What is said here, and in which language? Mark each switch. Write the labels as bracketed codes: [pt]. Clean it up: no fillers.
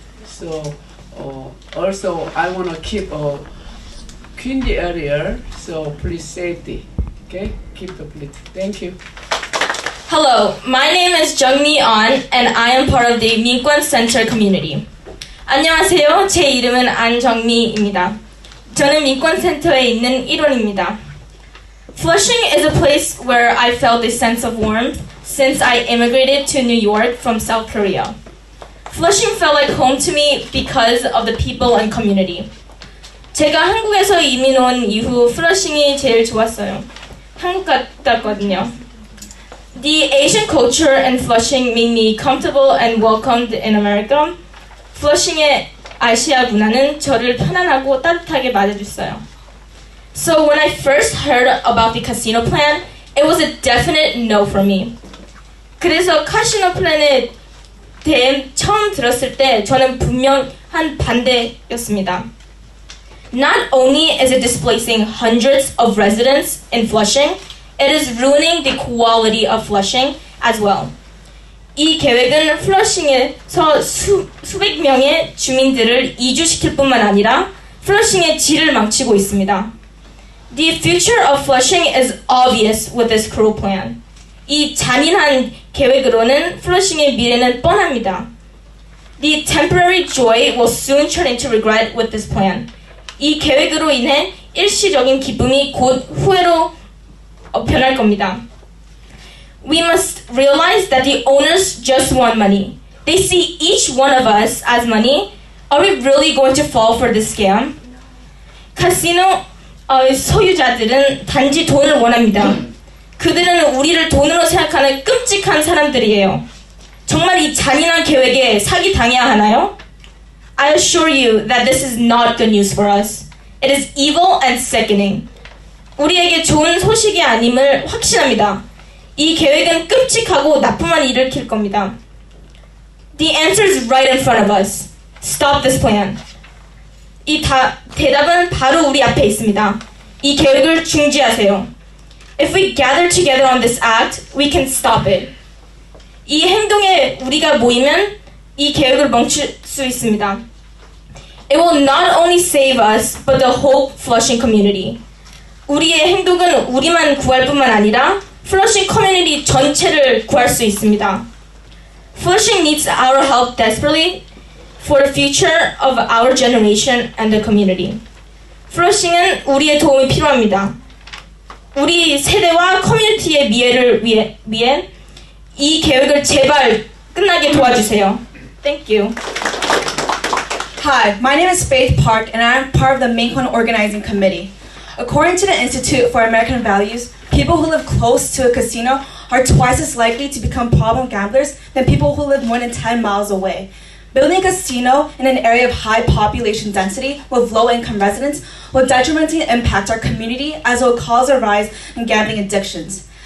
[en] So also I want to keep Quincy area. So please safety. Okay, keep the police. Thank you. Hello, my name is Jungmi An and I am part of the 민권센터 community. [ko] 안녕하세요. 제 이름은 안정미입니다. 저는 민권센터에 있는 일원입니다. [en] Flushing is a place where I felt a sense of warmth since I immigrated to New York from South Korea. Flushing felt like home to me because of the people and community. [ko] 제가 한국에서 이민 온 이후 플러싱이 제일 좋았어요. 한국 같았거든요. [en] The Asian culture and Flushing made me comfortable and welcomed in America. [ko] Flushing의 아시아 문화는 저를 편안하고 따뜻하게 맞아줬어요. [en] So when I first heard about the casino plan, it was a definite no for me. [ko] 그래서 카지노 플랜에 대해 처음 들었을 때 저는 분명한 반대였습니다. [en] Not only is it displacing hundreds of residents in Flushing, it is ruining the quality of Flushing as well. [ko] 이 계획은 플러싱에서 수백 명의 주민들을 이주시킬 뿐만 아니라 플러싱의 질을 망치고 있습니다. [en] The future of Flushing is obvious with this cruel plan. [ko] 이 잔인한 계획으로는 플러싱의 미래는 뻔합니다. [en] The temporary joy will soon turn into regret with this plan. [ko] 이 계획으로 인해 일시적인 기쁨이 곧 후회로 변할 겁니다. [en] We must realize that the owners just want money. They see each one of us as money. Are we really going to fall for this scam? [ko] 카지노 소유자들은 단지 돈을 원합니다. 그들은 우리를 돈으로 생각하는 끔찍한 사람들이에요. 정말 이 잔인한 계획에 사기당해야 하나요? [en] I assure you that this is not good news for us. It is evil and sickening. [ko] 우리에게 좋은 소식이 아님을 확신합니다. 이 계획은 끔찍하고 나쁨만 일으킬 겁니다. [en] The answer is right in front of us. Stop this plan. [ko] 이 대답은 바로 우리 앞에 있습니다. 이 계획을 중지하세요. [en] If we gather together on this act, we can stop it. [ko] 이 행동에 우리가 모이면 이 계획을 멈출 수 있습니다. [en] It will not only save us, but the whole Flushing community. [ko] 우리의 행동은 우리만 구할 뿐만 아니라 Flushing community 전체를 구할 수 있습니다. [en] Flushing needs our help desperately for the future of our generation and the community. [ko] Flushing은 우리의 도움이 필요합니다. 우리 세대와 커뮤니티의 미래를 위해 이 계획을 제발 끝나게 도와주세요. [en] Thank you. Hi, my name is Faith Park and I am part of the Minkwon Organizing Committee. According to the Institute for American Values, people who live close to a casino are twice as likely to become problem gamblers than people who live more than 10 miles away. Building a casino in an area of high population density with low-income residents will detrimentally impact our community as it will cause a rise in gambling addictions.